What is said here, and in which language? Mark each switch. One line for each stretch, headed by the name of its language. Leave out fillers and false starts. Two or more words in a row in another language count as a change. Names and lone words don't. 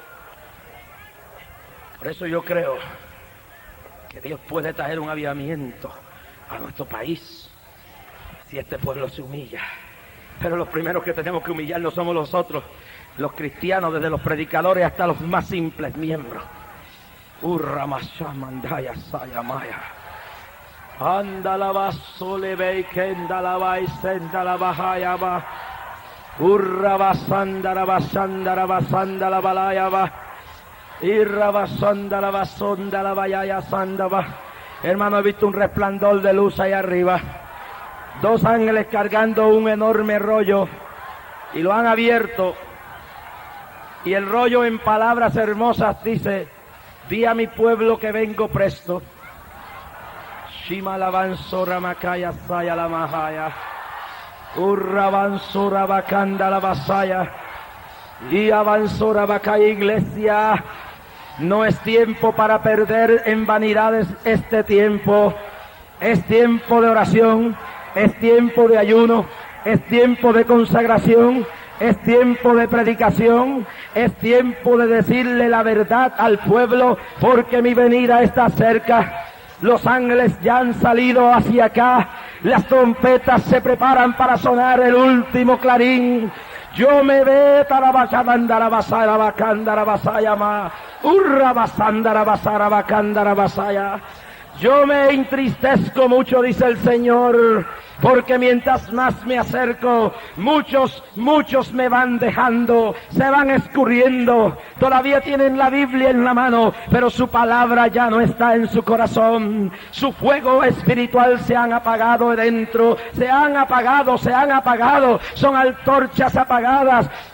Spanish: Por eso yo creo que Dios puede traer un avivamiento a nuestro país si este pueblo se humilla. Pero los primeros que tenemos que humillar no somos nosotros, los cristianos, desde los predicadores hasta los más simples miembros. Urramashamandaya sayamaya. Andalaba solebei kendalaba isendalaba hayaba. Urrabasandalaba sandalaba sandalaba layaba. Irrabasandalaba sondalaba yaya sandaba. Hermano, he visto un resplandor de luz ahí arriba. 2 ángeles cargando un enorme rollo y lo han abierto, y el rollo en palabras hermosas dice: di a mi pueblo que vengo presto. Shimalavanzora makaya saya la mahaya. Urravanzora bakanda la basaya. Y avanzora bakaya. Iglesia, no es tiempo para perder en vanidades este tiempo. Es tiempo de oración, es tiempo de ayuno, es tiempo de consagración, es tiempo de predicación, es tiempo de decirle la verdad al pueblo, porque mi venida está cerca. Los ángeles ya han salido hacia acá, las trompetas se preparan para sonar el último clarín. Yo me ve tarabachandara basara bacandara basaya ma urra basandara basara bacandara basaya. Yo me entristezco mucho, dice el Señor, porque mientras más me acerco, muchos me van dejando, se van escurriendo. Todavía tienen la Biblia en la mano, pero su palabra ya no está en su corazón. Su fuego espiritual se han apagado dentro, se han apagado, son antorchas apagadas.